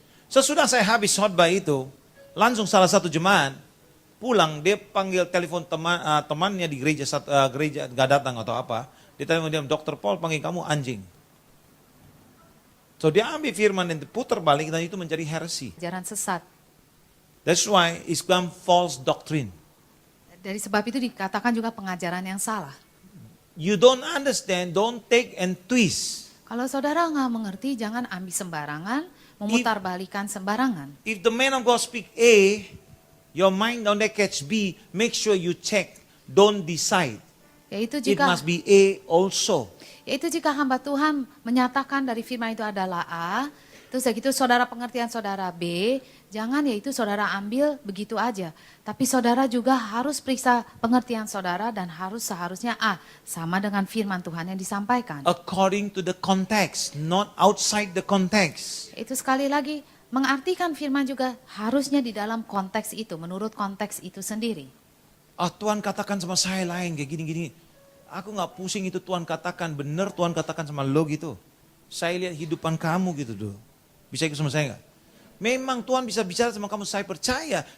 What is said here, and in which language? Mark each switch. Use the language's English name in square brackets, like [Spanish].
[Indonesian] Sesudah saya habis khotbah itu, langsung salah satu jemaat pulang, dia panggil telepon temannya di gereja gak datang atau apa. Dia telepon dia, Dr. Paul panggil kamu anjing. So dia ambil firman dan putar balik dan itu menjadi heresy. Ajaran sesat. [English] That's why it's become false doctrine. [Indonesian] Dari sebab itu dikatakan juga pengajaran yang salah. [English] You don't understand, don't take and twist. [Indonesian] Kalau saudara nggak mengerti, jangan ambil sembarangan, memutarbalikan sembarangan. [English] If the man of God speak A, your mind down there catch B, make sure you check, don't decide. [Indonesian] Yaitu [English] It [Indonesian] jika [English] must be A also. [Indonesian] Yaitu jika hamba Tuhan menyatakan dari firman itu adalah A, terus begitu saudara pengertian saudara B, jangan yaitu saudara ambil begitu aja. Tapi saudara juga harus periksa pengertian saudara dan seharusnya A, sama dengan firman Tuhan yang disampaikan. [English] According to the context, not outside the context. [Indonesian] Itu sekali lagi, mengartikan firman juga harusnya di dalam konteks itu, menurut konteks itu sendiri. Tuhan katakan sama saya lain kayak gini-gini. Aku gak pusing itu Tuhan katakan, benar Tuhan katakan sama lo gitu. Saya lihat hidupan kamu gitu tuh. Bisa ikut sama saya gak? Memang Tuhan bisa bicara sama kamu, saya percaya.